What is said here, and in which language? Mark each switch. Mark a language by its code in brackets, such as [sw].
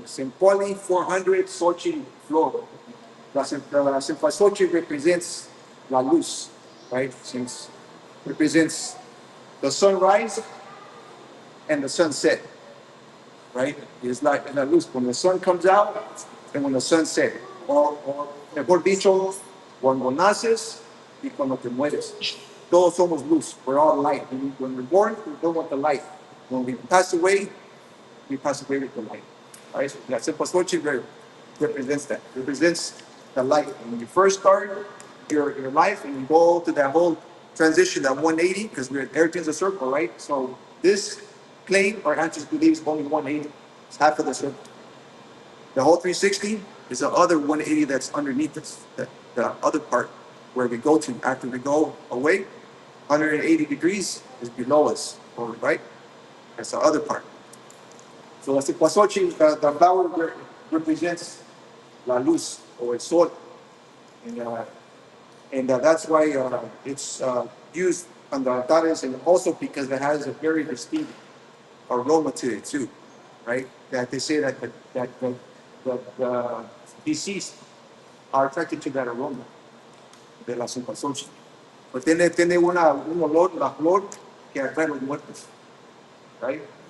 [es] Sempuali, 400, Xochitl, flor. La cempasúchil represents la luz, right? [en] Since represents the sunrise and the sunset, right? It's like [es] la luz [en] when the sun comes out and when the sun sets. [es] O mejor dicho, cuando naces y cuando te mueres. Todos somos luz. [en] We're all light. When we're born, we're born with the light. When we pass away with the light. All right? So that simple Xochitl represents that. Represents the light. And when you first start your life and you go to that whole transition, that 180, because everything's a circle, right? So this plane, our ancestors believe, is only 180. It's half of the circle. The whole 360 is the other 180 that's underneath this, the other part. where we go to after we go away. 180 degrees is below us, or right? That's the other part. So the cempasúchil, the flower represents [es] la luz [en] or [es] el sol, [en] and that's why it's used on the altares, and also because it has a very distinct aroma to it too, right? That they say that the deceased are attracted to that aroma [es] de la cempasúchil. Pues tiene un olor, la flor, que atrae a los muertos, right?